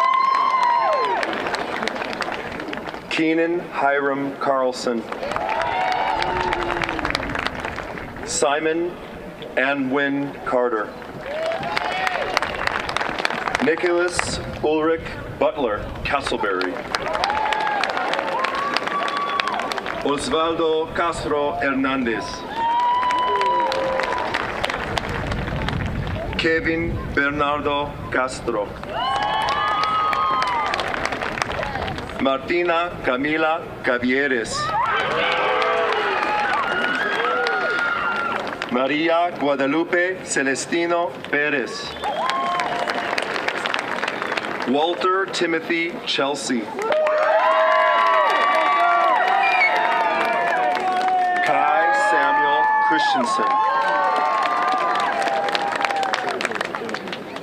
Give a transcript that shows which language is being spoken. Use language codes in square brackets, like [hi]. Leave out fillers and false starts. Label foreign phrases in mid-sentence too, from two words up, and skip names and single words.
[en] Keenan Hiram Carlson. Simon Anwin Carter. Nicholas Ulrich Butler Castleberry. Osvaldo Castro Hernandez. Kevin Bernardo Castro. Martina Camila Cavieres. María Guadalupe Celestino Pérez. Walter Timothy Chelsea. Kai Samuel Christensen.